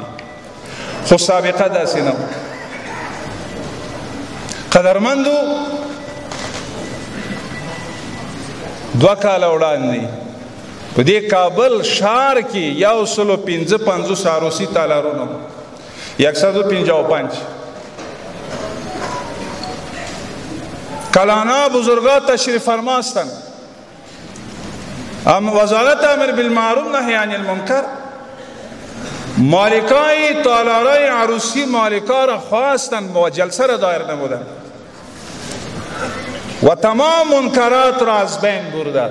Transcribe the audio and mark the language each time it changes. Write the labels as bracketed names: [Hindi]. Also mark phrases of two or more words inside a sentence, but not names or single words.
[Pashto] خو سابقه داسې نه وه. قدرمندو، 2 کاله وړاندې په دې کابل ښار کې 155 عروسي تالارونه 155 [Persian] کلانا بزرگا تشریف فرماستن. وزارت امر بالمعروف نهی عن المنکر مالکای تالارای عروسی مالکا را خواستن و جلسه را دایر نمودن و تمام منکرات را از بین بردن.